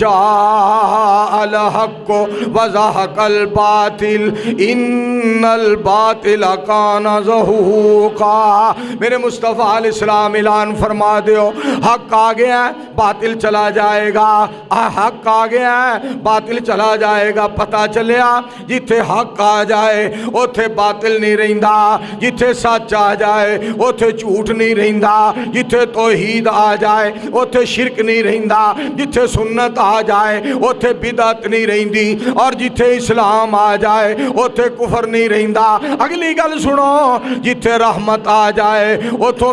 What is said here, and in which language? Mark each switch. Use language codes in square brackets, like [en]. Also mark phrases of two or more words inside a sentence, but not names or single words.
[ar] جاء الحق وزهق الباطل إن الباطل كان زهوقا [pa] ਮੇਰੇ ਮੁਸਤਫ਼ਾ ਅਲੈਹਿੱਸਲਾਮ ਐਲਾਨ ਫ਼ਰਮਾ ਦਿਓ [hi] हक आ गया बातिल चला जाएगा [pa] हक आ गया बातिल चला जाएगा ਪਤਾ ਚੱਲਿਆ ਜਿੱਥੇ ਹੱਕ ਆ ਜਾਏ ਉੱਥੇ ਬਾਤਿਲ ਨਹੀਂ ਰਹਿੰਦਾ ਜਿੱਥੇ ਸੱਚ ਆ ਜਾਏ ਉੱਥੇ ਝੂਠ ਨਹੀਂ ਰਹਿੰਦਾ ਜਿੱਥੇ ਤੌਹੀਦ ਆ ਜਾਏ ਉੱਥੇ ਸ਼ਿਰਕ ਨਹੀਂ ਰਹਿੰਦਾ ਜਿੱਥੇ ਸੁੰਨਤ ਆ ਜਾਏ ਉੱਥੇ ਬਿਦਅਤ ਨਹੀਂ ਰਹਿੰਦੀ ਔਰ ਜਿੱਥੇ ਇਸਲਾਮ ਆ ਜਾਏ ਉੱਥੇ ਕੁਫ਼ਰ ਨਹੀਂ ਰਹਿੰਦਾ ਅਗਲੀ ਗੱਲ ਸੁਣੋ ਜਿੱਥੇ ਰਹਿਮਤ ਆ ਜਾਏ ਉੱਥੋਂ